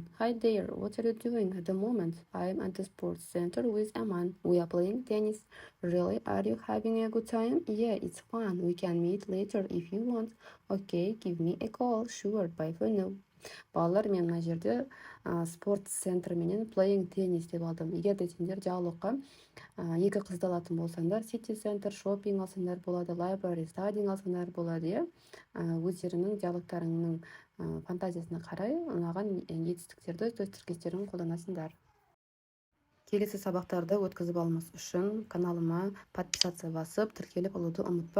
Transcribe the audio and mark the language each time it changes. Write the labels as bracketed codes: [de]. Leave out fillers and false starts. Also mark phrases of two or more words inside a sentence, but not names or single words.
[en] Hi there, what are you doing at the moment? I'm at the sports center with Aman. We are playing tennis. Really, are you having a good time? Yeah, it's fun. We can meet later if you want. Okay, give me a call. Sure, bye for now. [kk] Балалар, мен мына жерде спорт центр менен [en] playing tennis [kk] деп алдым. Егер де сендер диалогқа екі қызды алатын болсаңдар, [en] city center, [kk] shopping алсаңдар болады, [en] library, studying [kk] алсаңдар болады, иә. Өздерінің диалогтарыңның фантазиясына қарай ұнаған етістіктерді, сөз тіркестерін қолданасыңдар. Келесі сабақтарды өткізіп алмас үшін каналыма подписация басып, тіркеліп алуды ұмытпа.